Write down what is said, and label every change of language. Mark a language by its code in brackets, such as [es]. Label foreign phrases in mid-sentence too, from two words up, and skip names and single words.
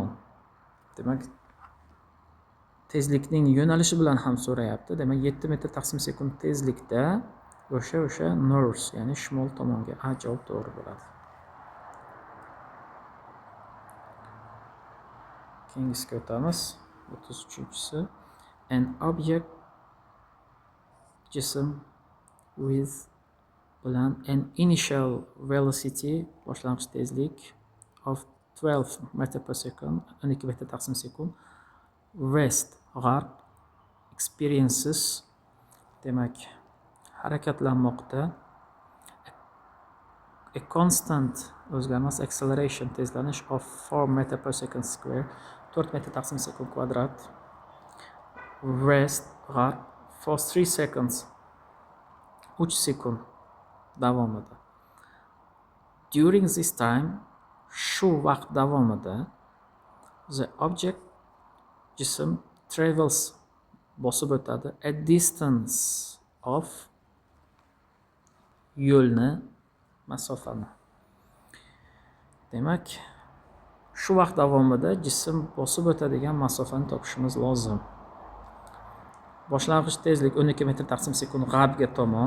[uz] Demak, tezlikning yo'nalishi bilan ham so'rayapti. Demak, 7 metr taqsim sekund tezlikda o'sha north, ya'ni shimol tomonga. A javob to'g'ri bo'ladi. keyingisiga o'tamiz. [en] 33-si. An object jism with bilan an initial velocity [uz] boshlang'ich tezlik [en] of 12 metr per second [uz] 12 metr taqsim sekund [en] rest g'arq experiences [uz] demak harakatlanmoqda [en] a constant o'zgarmas acceleration tezlanish of 4 metr per second square [uz] 4 metr taqsim sekund kvadrat [en] rest g'arq for 3 seconds [uz] 3 sekund davomida. [en] During this time, [uz] shu vaqt davomida [en] the object [uz] jism travels bosib o'tadi [en] a distance of [uz] yo'lni masofani. Demak, shu vaqt davomida jism bosib o'tadigan masofani topishimiz lozim. Boshlang'ich tezlik 12 metr taqsim sekund g'arbga tomon.